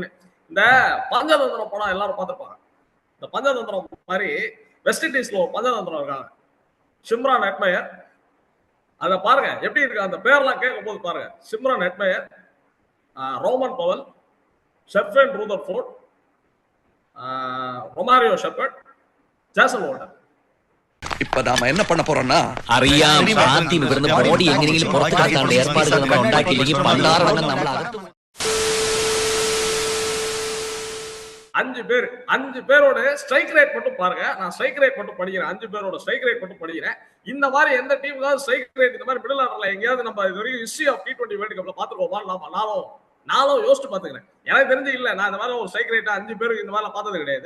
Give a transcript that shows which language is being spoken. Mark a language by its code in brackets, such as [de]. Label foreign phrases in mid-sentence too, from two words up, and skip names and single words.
[ta] இந்த பஞ்சதந்திரம் படம் எல்லாரும் பார்த்துருப்பாங்க. இந்த பஞ்சதந்திரம் மாதிரி வெஸ்ட் இண்டீஸ்ல ஒரு பஞ்சதந்திரம் இருக்காங்க, சிம்ரான் ஹெட்மயர். அதை பாருங்க எப்படி இருக்கு, அந்த பேர்லாம் கேட்கும் போது பாருங்க. சிம்ரான் ஹெட்மயர், ரோமன் பவல், ஷெஃபன் ரூதர்ஃபோர்ட், ரொமாரியோ ஷெப்பர்ட், ஜாசன் ஹோல்டர். இப்ப நாம என்ன பண்ண போறோம்னா [ml] അറിയാം ആദ്യം ഇവിടുന്ന് ബോഡി എങ്ങനെയെങ്കിലും പുറത്താക്കാനുള്ള ഏർപ്പാടുകൾ നമ്മൾ ഉണ്ടാക്കിയില്ലെങ്കിൽ പണ്ടാറടങ്ങ് നമ്മൾ അകത്ത് [ta] 5 பேரோட [en] strike rate [ta] மட்டும் பாருங்க. நான் [en] strike rate [ta] மட்டும் படிக்கிறேன். 5 பேரோட [en] strike rate [ta] மட்டும் படிக்கிறேன். இந்த மாதிரி எந்த டீமுக்காவது [en] strike rate [ta] இந்த மாதிரி [en] middle order [ta] எங்கேயாவது நம்ம இது வரைக்கும் [en] history of T20 World Cup [ta] பாத்துருவோமா? நானும் யோசிச்சு பாத்துக்கிறேன். எனக்கு தெரிஞ்சு இல்ல, நான் இந்த மாதிரி ஒரு [en] strike rate [ta] 5 பேருக்கு இந்த மாதிரி பார்த்தது கிடையாது.